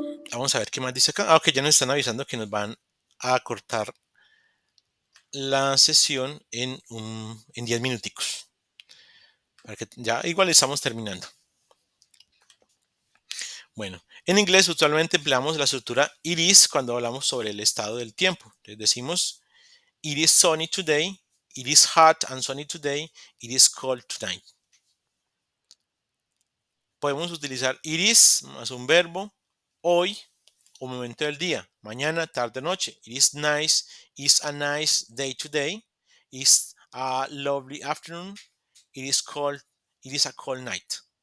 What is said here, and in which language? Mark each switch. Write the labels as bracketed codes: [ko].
[es] Vamos a ver qué más dice acá. Ah, ok, ya nos están avisando que nos van a cortar la sesión en 10 minuticos. Para que ya igual estamos terminando. Bueno, en inglés usualmente empleamos la estructura it is cuando hablamos sobre el estado del tiempo. Entonces decimos [en] it is sunny today, it is hot and sunny today, it is cold tonight. [es] Podemos utilizar it is más un verbo, hoy o momento del día, mañana, tarde, noche. [en] It is nice, it's a nice day today, it's a lovely afternoon, it is cold, it is a cold night.